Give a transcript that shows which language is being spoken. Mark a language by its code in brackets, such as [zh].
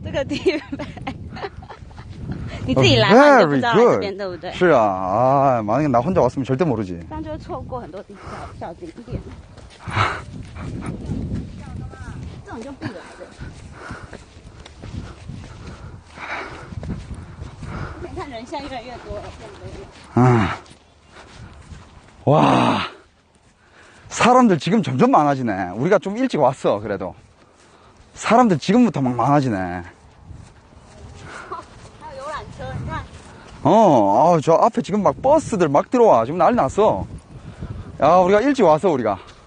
[zh] 这个地方，你自己来嘛，你就不知道来这边，对不对？是啊， [ko] 만약에 나 혼자 왔으면 절대 모르지. [zh] 这样就会错过很多小景点。这种就不来的。你看人现在越来越多了， [ko] 와, 사람들 지금 점점 많아지네. 우리가 좀 일찍 왔어. 그래도 사람들 지금부터 막 많아지네. [zh] 还有游览车，你看。 [ko] 저 앞에 지금 막 버스들 막 들어와. 지금 난리 났어. 야, 우리가 일찍 왔어, 우리가.